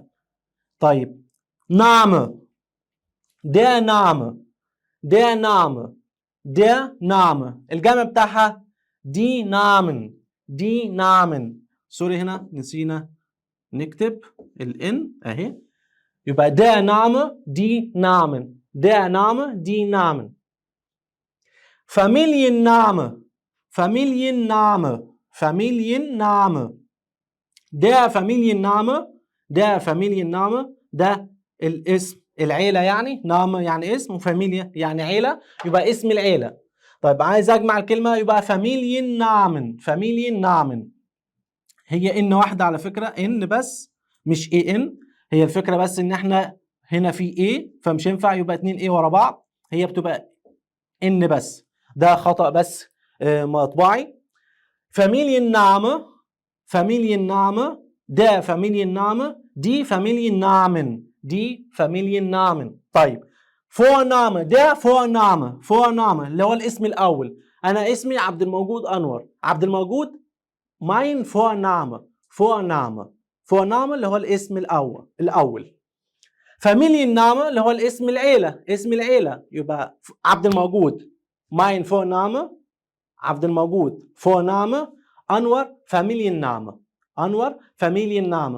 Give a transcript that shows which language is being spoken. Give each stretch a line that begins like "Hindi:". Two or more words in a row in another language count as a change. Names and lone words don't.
Arabic: طيب Name،
German: der Name
Arabic: الجمع بتاعها
German: die Namen.
Arabic: سوري هنا نسينا نكتب الان اهي. يبقى
German: der Name die Namen.
Arabic: Familienname،
German: der Familienname
Arabic: ده الاسم، العيلة يعني، نام يعني اسم، وفاميليا يعني عيلة، يبقى اسم العيلة. طيب عايز اجمع الكلمة يبقى Familiennamen. هي ان واحدة على فكرة، ان بس مش ان. هي الفكرة بس ان احنا هنا في ايه، فمش ينفع يبقى 2 ايه ورا بعض، هي بتبقى ان بس. ده خطأ بس مطبعي.
German: Familienname، der Familienname، die Familiennamen.
Arabic: طيب Vorname،
German: der Vorname
Arabic: اللي هو الاسم الأول. أنا اسمي عبد الموجود أنور، عبد الموجود
German: mein Vorname
Arabic: اللي هو الاسم الأول. Familienname اللي هو الاسم العيلة، يبقى عبد الموجود
German: mein Vorname،
Arabic: عبد الموجود Vorname، أنور Familienname.